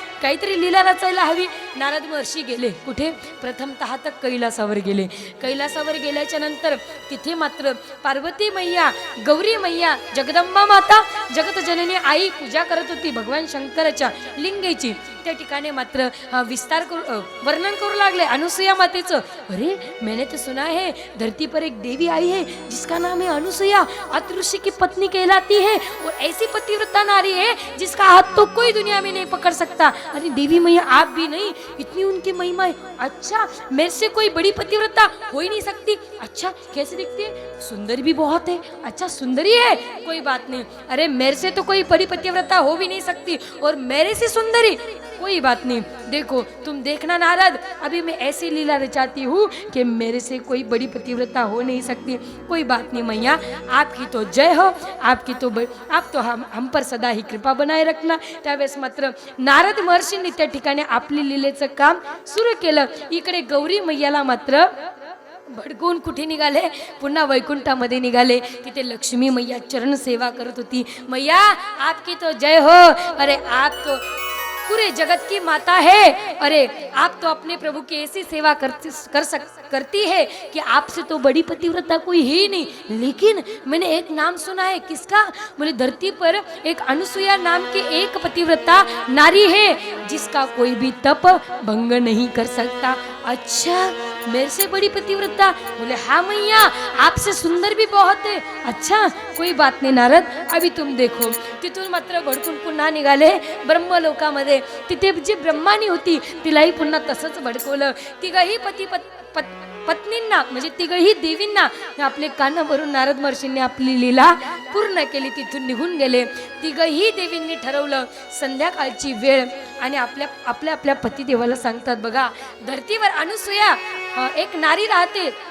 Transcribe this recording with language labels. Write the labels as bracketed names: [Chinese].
[Marathi] काहीतरी लीला रचायला हवी. नारद महर्षी गेले कुठे? प्रथमतः तर कैलासावर गेले. कैलासावर गेल्याच्या नंतर तिथे मात्र पार्वती मैया, गौरी मैया, जगदंबा माता, जगत जननी आई पूजा करत होती भगवान शंकराच्या लिंगेची. त्या ठिकाणी मात्र विस्तार वर्णन करू लागले अनुसुया मातेचं. [Hindi] अरे मैंने तो सुना है धरती पर एक देवी आई है जिसका नाम है अनुसुया, अत्रि ऋषि की पत्नी कहलाती है और ऐसी पतिव्रता नारी है जिसका हाथ तो कोई दुनिया में नहीं पकड़ सकता. अरे देवी मैया आप भी नहीं, इतनी उनकी महिमा है. अच्छा मेरे से कोई बड़ी पतिव्रता हो ही नहीं सकती. अच्छा कैसे दिखती है? सुंदर भी बहुत है. अच्छा सुंदरी है, कोई बात नहीं. अरे मेरे से तो कोई बड़ी पतिव्रता हो भी नहीं सकती और मेरे से सुंदरी, कोई बात नहीं. देखो तुम देखना नारद, अभी मैं ऐसी लीला रचाती हूँ कि मेरे से कोई बड़ी पतिव्रता हो नहीं सकती. कोई बात नहीं मैया, आपकी तो जय हो, आपकी तो आप तो हम पर सदा ही कृपा बनाए रखना. [Marathi] त्यावेळेस मात्र नारद महर्षींनी त्या ठिकाणी आपली लीलेचं काम सुरू केलं. इकडे गौरी मैयाला मात्र भडकून कुठे निघाले? पुन्हा वैकुंठामध्ये निघाले. तिथे लक्ष्मी मैया चरण सेवा करत होती. [Hindi] मैया आपकी तो जय हो. अरे आप तो पूरे जगत की माता है. अरे आप तो अपने प्रभु की ऐसी सेवा करती है कि आपसे तो बड़ी पतिव्रता कोई ही नहीं. लेकिन मैंने एक नाम सुना है. किसका? बोले धरती पर एक अनुसुया नाम की एक पतिव्रता नारी है जिसका कोई भी तप भंग नहीं कर सकता. अच्छा मेरे से बड़ी पतिव्रता? बोले हाँ मैया आपसे सुंदर भी बहुत है. अच्छा कोई बात नहीं नारद, अभी तुम देखो. [Marathi] तिथून मात्र भडकून पुन्हा निघाले ब्रह्मलोकामध्ये. तिथे जी ब्रह्मानी होती तिलाही पुन्हा तसंच भडकवलं. तिघही पत्नींना म्हणजे तिघही देवींना आपले कान भरून नारद महर्षींनी आपली लीला पूर्ण केली. तिथून निघून गेले. तिघही देवींनी ठरवलं संध्याकाळची वेळ आणि आपल्या आपल्या पतिदेवाला सांगतात बघा धरतीवर अनुसुया एक नारी राहते.